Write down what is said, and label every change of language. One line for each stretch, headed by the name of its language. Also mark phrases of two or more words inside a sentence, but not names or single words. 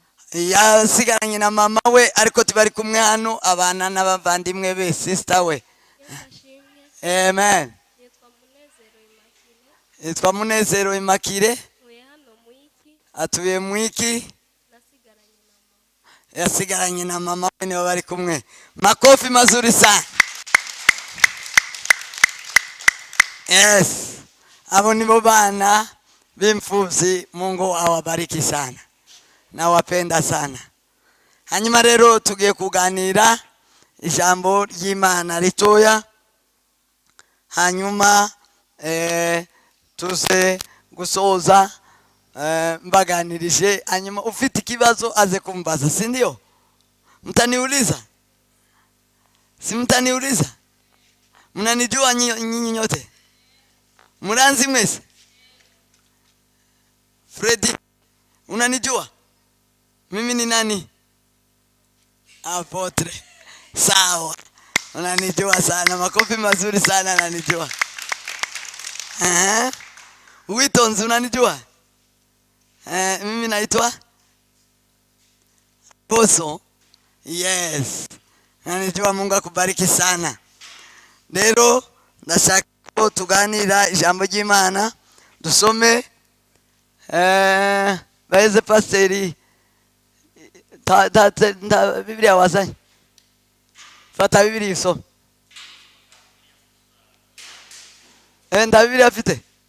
Kinyarwanda: Yasigaranye na mama we ariko tubari kumwe hano, abana n'abavandimwe be, sister we. Yesu ashimwe. Amen. Nitwa Munezero Immaculée. Yitwa Munezero Immaculée, Tuye hano Mwiki. atuye Mwiki. Nasigaranye na mama. Yasigaranye na mama we, nibo bari kumwe.
Swahili: Makofi mazuri sana. Yes.
Kinyarwanda: Abo nibo bana b'imfuvyi.
Swahili: Mungu awabariki sana. Nawapenda sana.
Kinyarwanda: Hanyuma rero tugiye kuganira ijambo ry'Imana ritoya. Hanyuma tuze gusoza mbaganirije. Hanyuma ufite ikibazo aze kumbaza,
Swahili: si ndio? Mtaniuliza? Si mtaniuliza? Mnanijua nyinyi nyote?
Kinyarwanda: Muranzi mwese? Freddy, unanijua?
Swahili: Mimi ni nani? Apotre. Sawa. Unanijua sana. Makofi mazuri sana, unanijua. Witonzi, unanijua? Mimi naitwa Poso. Yes. Unanijua, Mungu akubariki sana.
Kinyarwanda: Rero ndashaka ko tuganira ijambo ry'Imana. Dusome baeze pasiteri ta Biblia wazanye. Fata Biblia usome. Nda Biblia afite?